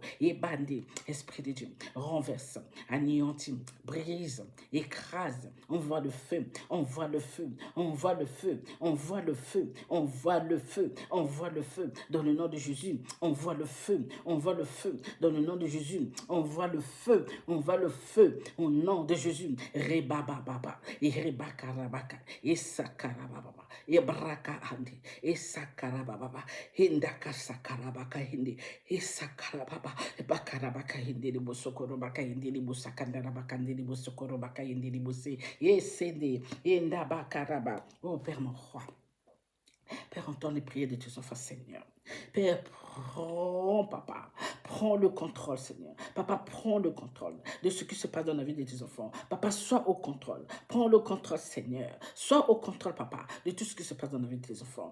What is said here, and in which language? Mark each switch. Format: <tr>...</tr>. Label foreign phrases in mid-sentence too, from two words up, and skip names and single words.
<fr>Ibandi. Esprit de Dieu. Renverse, anéantit, brise, écrase, envoie le feu, envoie le feu, envoie le feu, envoie le feu, envoie le feu, envoie le feu, dans le nom de Jésus, envoie le feu, envoie le feu, dans le nom de Jésus, envoie le feu, envoie le feu, au nom de Jésus, rebababa, et rebakarabaka, et sakarababa, et braka andi, et sakarababa, hindaka sakarabaka hindi, et sakarababa, bakarabaka hindi, sokoro baka indiri busakandara baka indiri busokoro baka indiri busi yesende yenda bakaraba. Oh Père mon roi, Père, entends les prières de tes enfants, Seigneur. Père, prends, Papa, prends le contrôle, Seigneur. Papa, prends le contrôle de ce qui se passe dans la vie de tes enfants. Papa, sois au contrôle. Prends le contrôle, Seigneur. Sois au contrôle, Papa, de tout ce qui se passe dans la vie de tes enfants.</fr>